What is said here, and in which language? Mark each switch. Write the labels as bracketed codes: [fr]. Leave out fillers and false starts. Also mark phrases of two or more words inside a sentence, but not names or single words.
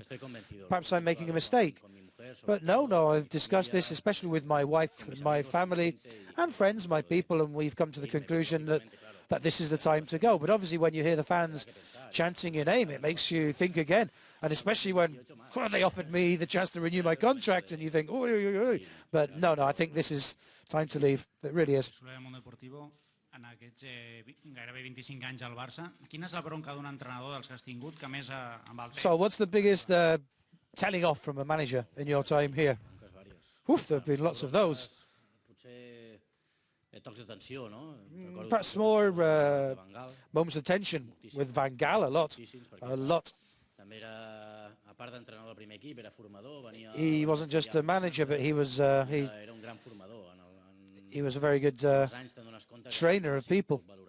[en] Perhaps I'm making a mistake. But no, I've discussed this, especially with my wife and my family and friends, my people, and we've come to the conclusion that this is the time to go. But obviously when you hear the fans chanting your name, it makes you think again. And especially when they offered me the chance to renew my contract, and you think, oh. But no, I think this is time to leave. It really is. [ca] En aquests gairebé 25 anys al Barça, quina és la bronca d'un entrenador dels que has tingut que més amb el temps? [en] So what's the biggest telling off from a manager in your time here? Oof, there have been lots of those. Perhaps more moments of tension with Van Gaal, a lot. He wasn't just a manager, but he was he was a very good trainer of people.